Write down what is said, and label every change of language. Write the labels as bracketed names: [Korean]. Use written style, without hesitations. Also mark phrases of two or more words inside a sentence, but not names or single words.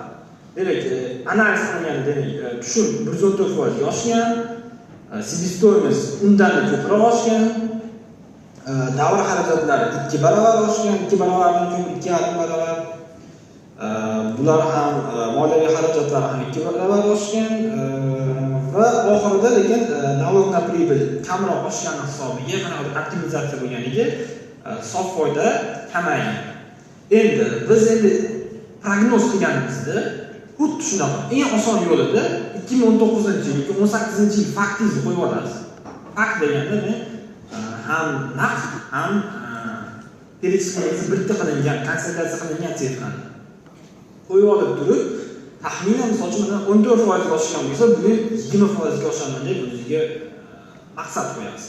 [Uzbek] Demak, analiz qilganda demak, tushum 114% oshgan, себестоимость undan ko'proq oshgan, davr xarajatlari 2 barobar oshgan, 2 barobardan ko'p 2,5 barobar. Bular ham moliyaviy xarajatlar ham 2 barobar oshgan va oxirida lekin [Russian] налог на прибыль [Uzbek] kamroq oshgani hisobiga qanaqa optimizatsiya bo'lganiga sof foyda kamaygan. Endi biz prognoz qilganimizda xuddi shunaqa eng oson yo'lida 2019-yil yoki 18-yil faktingizni qo'yib olasiz. Fakt deganda ham naqd, ham перечисленияңiz bitta qilingan, konsolidasiya qilingan sifrani qo'yib olib turib, taxminan misol uchun 14% oshgan bo'lsa, bu yil 20% ga oshaman deb o'zingizga maqsad qo'yasiz.